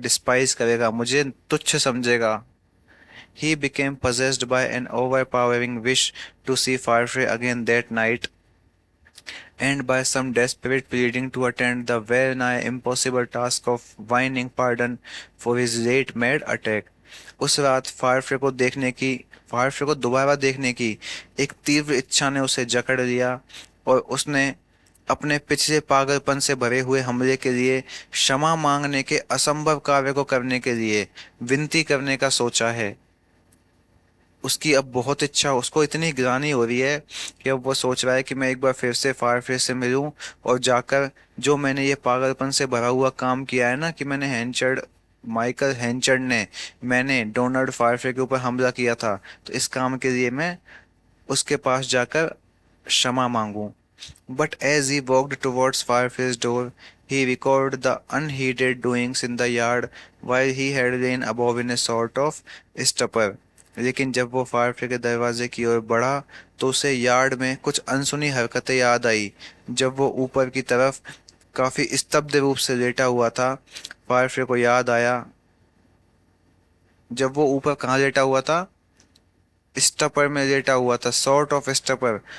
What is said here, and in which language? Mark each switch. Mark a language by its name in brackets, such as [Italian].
[Hindi] Despise करेगा, मुझे तुच्छ समझेगा। [English] He became possessed by an overpowering wish to see Farfrey again that night, and by some desperate pleading to attend the well nigh impossible task of whining pardon for his late mad attack. [Hindi] उस रात फायरफ्रे को दोबारा देखने की एक तीव्र इच्छा ने उसे जकड़ लिया और उसने अपने पिछले पागलपन से भरे हुए हमले के लिए क्षमा मांगने के असंभव कार्य को करने के लिए विनती करने का सोचा है। उसकी अब बहुत इच्छा, उसको इतनी ग्लानि हो रही है कि अब वो सोच रहा है कि मैं एक बार फिर से फायरफिश से मिलूं और जाकर जो मैंने ये पागलपन से भरा हुआ काम किया है ना, कि मैंने हैंचर्ड माइकल हैंचर्ड ने मैंने डोनाल्ड फायरफिश के ऊपर हमला किया था, तो इस काम के लिए मैं उसके पास जाकर क्षमा मांगूं। [English] But as he walked towards Fireface's door, he recalled the unheeded doings in the yard while he had lain above in a sort of stupor. [Hindi] लेकिन जब वो फायरफेस के दरवाजे की ओर बढ़ा तो उसे यार्ड में कुछ अनसुनी हरकतें याद आई। जब वो ऊपर की तरफ काफी स्तब्ध रूप से लेटा हुआ था, फायरफेस को याद आया। जब वो ऊपर कहाँ लेटा हुआ था? स्टपर में लेटा हुआ था, [English] Sort of stupor.